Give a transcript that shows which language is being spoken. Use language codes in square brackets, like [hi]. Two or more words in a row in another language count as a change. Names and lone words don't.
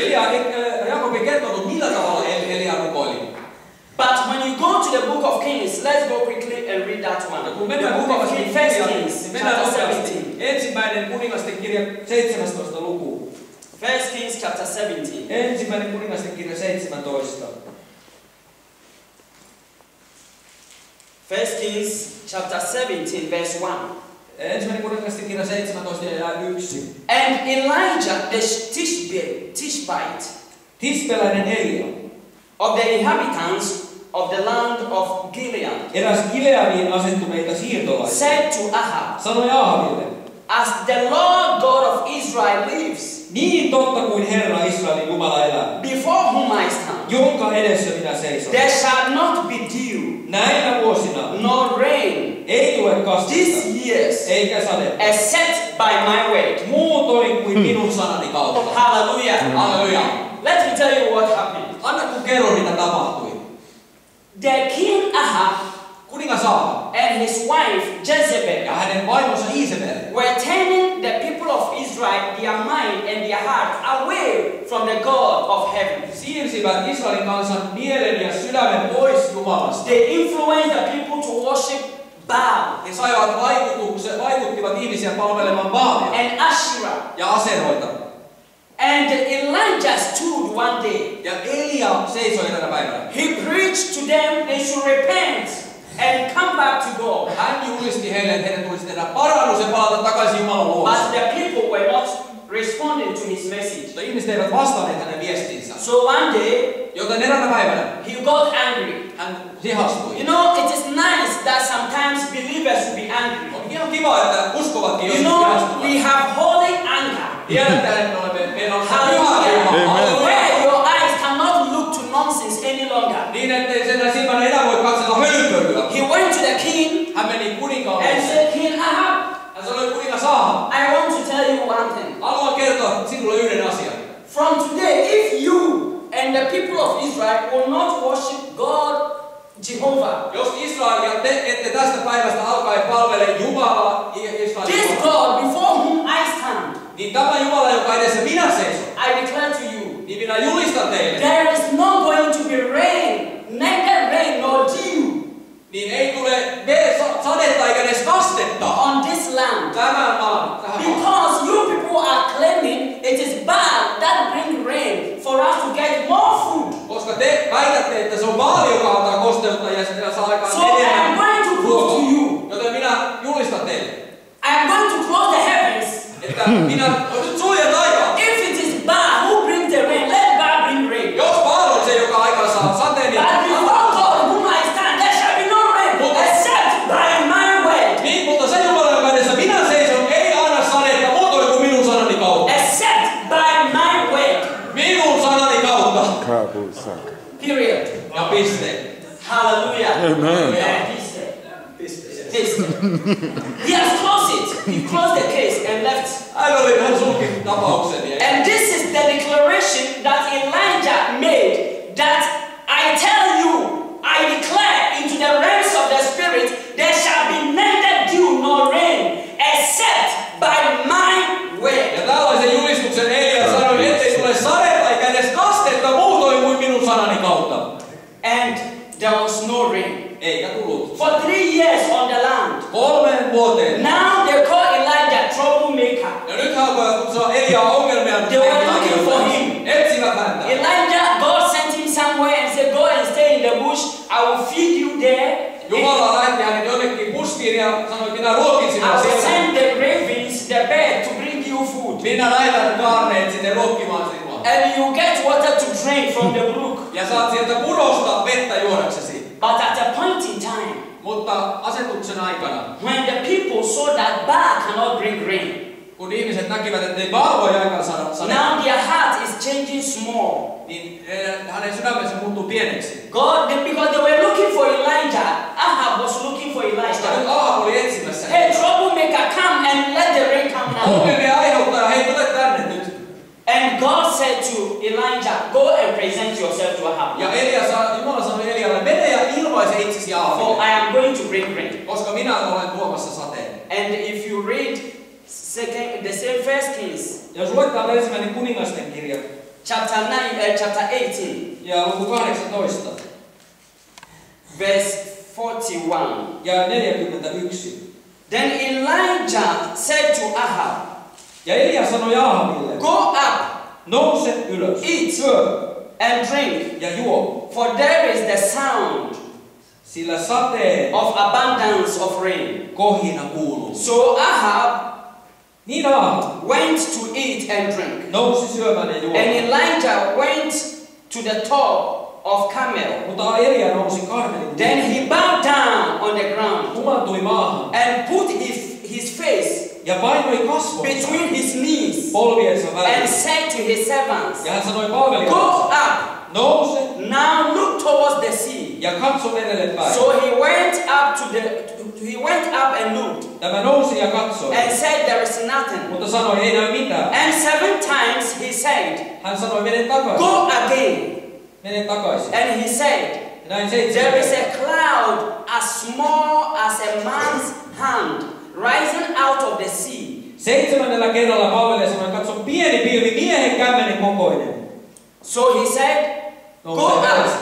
[fi] Jakob ei kertonut millä tavalla Elia rukoili. [en] But when you go to the book of Kings, let's go quickly and read that one. [fi] Kun [en] The [fi] mennään [en] book of [fi] kuningasten [en] Kings, First [fi] kirjaan, [en] Kings, [fi] niin mennään [en] chapter [fi] nopeasti. [en] 17. [fi] Ensimmäinen kuningasten kirja 17 luku. [en] First Kings, chapter 17. [fi] Ensimmäinen kuningasten kirja 17. [en] First Kings, chapter 17, verse 1. [fi] Ensimmäinen kuningasten kirja 17 ja 1. [en] And Elijah the Tishbite [fi] Tispeläinen Elia, [en] of the inhabitants of the land of Gilead [fi] eräs Gileadiin asettuneita siirtolaisia, [en] said to Ahab, [fi] sanoi Ahabille, [en] as the Lord God of Israel lives, [fi] niin totta kuin Herra Israelin Jumala elää, [en] before whom I stand, [fi] jonka edessä minä seison. [en] there shall not be dew, [fi] Näinä vuosina [en] nor rain, [fi] ei tule kastetta, [en] these years, [fi] eikä sadetta, [en] except by my word. [fi] muutoin kuin minun sanani kautta. [en] Hallelujah. [fi] Halleluja. [en] Let me tell you what happened. [fi] Anna kun kerron, mitä tapahtui. [en] The king Ahab [fi] Kuningas Ahab [en] and his wife Jezebel [fi] ja hänen vaimonsa Isabel [en] were turning the people of Israel, their mind and their heart, away from the God of heaven. [fi] siirsivät Israelin kansan mielen ja sydämen pois Jumalasta. [en] They influenced the people to worship Baal [fi] He vaikuttivat ihmisiä palvelemaan Baalia [en] and Asherah. [fi] ja aseroita. [en] And Elijah stood one day. [fi] Ja Elia seisoi eräänä päivänä. [en] He preached to them they should repent and come back to God. [fi] Hän julisti heille, että heidän tulisi tehdä parannus ja palata takaisin Jumalan luo. [en] But the people were not responding to his message. [fi] Mutta ihmiset eivät vastanneet hänen viestiinsä. [en] So one day, [fi] Joten eräänä päivänä [en] he got angry. [fi] hän hihastui. [en] You know, it is nice that sometimes believers will be angry. [fi] On ihan kiva, että uskovatkin [en] You [fi] joskus [en] know, [fi] hihastuvat. [en] we have holy anger. [fi] Tiedätte, että meillä on [en] Hallelujah. Where your eyes cannot look to nonsense any longer. [fi] niin, ettei sen silmän enää voi katsella hölynpölyä. [en] He went to the king [fi] Hän meni kuninkaalle. [en] and said, King Ahab, [fi] Hän sanoi kuningas Ahab. [en] I want to tell you one thing. [fi] Haluan kertoa sinulle yhden asian. [en] From today, if you and the people of Israel will not worship God, Jehovah, [fi] Jos Israel ja te ette tästä päivästä alkaen palvele Jumalaa, [en] this [fi] Israelin [en] God before whom I stand, [fi] niin tämä Jumala, joka edessä minä seison, [en] I declare to you, [fi] niin minä julistan teille, [en] there is not going to be rain, neither rain nor dew [fi] niin ei tule sadetta eikä edes kastetta [en] on this land. [fi] tämän maan, tähän maahan. [en] Because you people are claiming it is bad that bring rain for us to get more food. [fi] Koska te väitätte, että se on maali, joka antaa kosteutta ja sitten saa aikaan [en] So I am going to prove to you. [fi] Joten minä julistan teille, [en] I am going to close the heavens. [fi] että minä nyt suljen taivaan. [en] If it is bad, who brings the rain? Let God bring rain. [fi] Jos Baal on se, joka aikaan saa sateen, niin [en] But before God, whom I stand, there shall be no rain, except by my word. [fi] niin, mutta se Jumala, joka edessä minä seison, ei anna sadetta muutoin kuin minun sanani kautta. [en] Except by my word. [fi] Minun sanani kautta. [en] Period. [fi] Ja piste. [en] Hallelujah. Amen. Yeah, piste. He has closed it. He closed the case and left. [fi] Hän sulki tapauksen. [en] And this is the declaration that Elijah made, that I tell you, I declare into the realms of the spirit, there shall be neither dew nor rain, except by my word. [fi] Ja tällaisen julistuksen Elia sanoi, ettei tule sadetta eikä edes kastetta muutoin kuin minun sanani kautta. [en] And there was no rain. [fi] Eikä tullut. [en] For 3 years on the land. [fi] 3 vuoteen. [en] Now they call Elijah troublemaker. [fi] Ja nyt hän alkoi kutsua Eliaa ongelmia. [en] They were looking for him. [fi] Etsivät häntä. [en] Elijah, God sent him somewhere and said, go and stay in the bush. I will feed you there. [fi] Jumala lähetti hänet jonnekin puskiin ja sanoi, että minä ruokin sinua [en] I will [fi] siellä. [en] send the ravens, the bird, to bring you food. [fi] Minä lähetän kaarneet sinne ruokkimaan sinua. [en] And you get water to drink from the brook. [fi] Ja saat sieltä purosta vettä juodaksesi. [en] But at a point in time, [fi] Mutta asetuksen aikana, [en] when the people saw that Baal cannot bring rain, [fi] kun ihmiset näkivät, että ei Baal voi aikaan saada sadetta, [en] now their heart is changing small. [fi] niin hänen sydämensä muuttuu pieneksi. [en] Because they were looking for Elijah, Ahab was looking for [fi] Koska nyt [en] Elijah. [fi] Ahab oli etsimässä. [en] Hey, troublemaker, come and let the rain come now. [fi] Ongelmia aiheuttaa, hei tule tänne nyt. [en] And God said to Elijah, go and present yourself to Ahab. [fi] Ja Jumala sanoi Elialle, mene ja ilmaise itsesi [en] For [fi] Ahabille, [en] I am going to bring rain. [fi] koska minä olen tuomassa sateen. [en] And if you read the same First Kings, [fi] Jos luetaan ensimmäinen kuningasten kirja [en] chapter 18, [fi] ja luku 18 [en] verse 41. [fi] ja 41. [en] Then Elijah said to Ahab, [fi] Ja Elia sanoi Ahabille, [en] go up, [fi] nouse ylös, [en] eat [fi] syö [en] and drink, [fi] ja juo, [en] for there is the sound [fi] sillä sateen [en] of abundance of rain. [fi] kohina kuuluu. [en] So Ahab [fi] Niin Ahab [en] went to eat and drink. [fi] nousi syömään ja [en] And [fi] juomaan. [en] Elijah went to the top of Carmel. [fi] Mutta Elia nousi Karmelin. [en] Then he bowed down on the ground [fi] Humantui maahan [en] and put his face [fi] ja painoi kasvonsa [en] between his knees [fi] polviensa [en] and [fi] väliin. [en] said to his servants, [fi] Ja hän sanoi [en] go [fi] palvelijoille, [en] up, [fi] nouse [en] now look towards the sea. [fi] ja katso merelle päin. [en] So he went up and looked [fi] Tämä nousi ja katsoi, [en] and said, there is nothing. [fi] mutta sanoi, ei näy mitään. [en] And 7 times he said, [fi] Hän sanoi, mene takaisin. [en] go again. [fi] Mene takaisin. [en] And he said, [fi] Ja näin [en] there [fi] 7 [en] is a cloud as small as a man's hand rising out of the sea. [fi] 7. kerralla palvelija sanoi, katso pieni pilvi, miehen kämmenen kokoinen. [en] So he said, [fi] No, [en] go [fi] se [en] up, [fi] veresta.